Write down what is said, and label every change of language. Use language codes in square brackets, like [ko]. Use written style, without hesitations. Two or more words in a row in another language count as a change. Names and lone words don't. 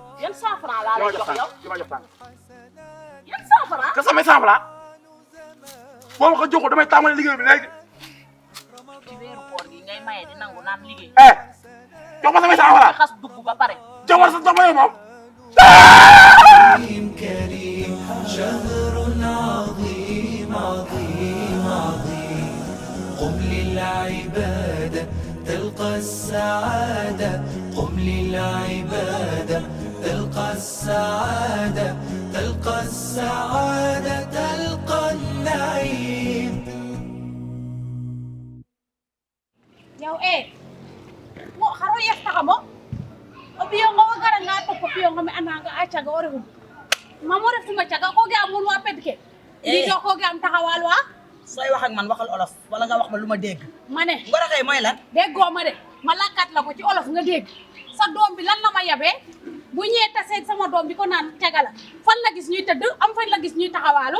[wo] yan 100 francs laa lay jox yow. dama jox 100. yan 100 francs. ka samay 100 francs. boo ma ko joxul damay tàmbali liggéey bi léegi. ci weeru koor gi ngay maye di nangu naan liggéey. jox ma samay 100 francs. xas dugg ba pare. jox ma sa jox ma yow moom. [ar] كريم شهر عظيم عظيم عظيم قم للعبادة تلقى السعادة قم للعبادة تلقى السعادة تلقى السعادة تلقى النعيم [ff] yow mo xaro yeftaxa mo o ɓiyongo wo garanga topp ɓiyongo me andanga a caga o refum mamo reftuma caga ko ga amul wa ped ke ndido ko ga am taxawal wa [wo] sooy wax ak man waxal olof wala nga wax ma lu ma dégg. mané ngoro xey mooy lan. déggoo ma de ma lakkat la ko ci olof nga dégg sa doom bi lan la ma yabee bu ñëwee taseeg sama doom bi ko naan caga la fan la gis ñuy tëdd am fan la gis ñuy taxawaalu